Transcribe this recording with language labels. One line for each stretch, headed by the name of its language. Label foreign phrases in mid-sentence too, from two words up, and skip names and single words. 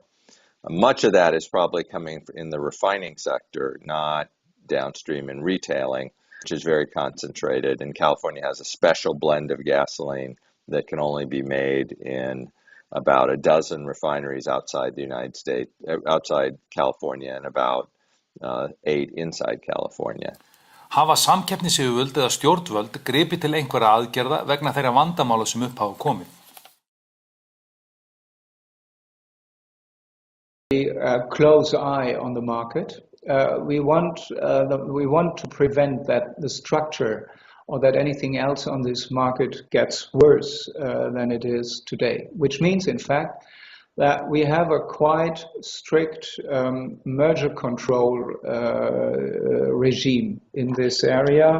English: Much of that is probably coming in the refining sector, not downstream in retailing, which is very concentrated. And California has a special blend of gasoline that can only be made in about a dozen refineries outside the United States, outside California, and about 8 inside California.
Icelandic: Hafa samkeppnisyfirvöld eða stjórnvöld gripið til einhverra aðgerða vegna þeirra vandamála sem upp hafa komið?
English: close eye on the market. We want to prevent that the structure or that anything else on this market gets worse than it is today, which means, in fact, that we have a quite strict merger control regime in this area.